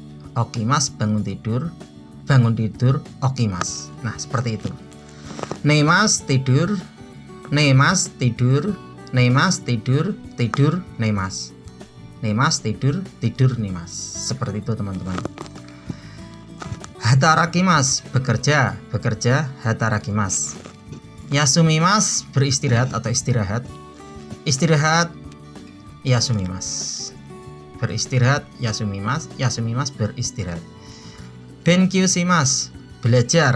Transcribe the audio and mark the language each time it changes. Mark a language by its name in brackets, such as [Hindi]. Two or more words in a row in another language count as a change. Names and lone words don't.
[Indonesian] Okimas, bangun tidur, okimas. Nah, seperti itu. Nemas, tidur. Nemas, tidur. [Japanese] 寝ます, tidur, 寝ます。寝ます, tidur, 寝ます. [Indonesian] Seperti itu teman-teman. [Japanese] 働きます, [Indonesian] bekerja, hatarakimas. Yasumimas, beristirahat atau istirahat. Istirahat, yasumimas. Beristirahat, yasumimas. Yasumimas, beristirahat. Benkyusimas, belajar.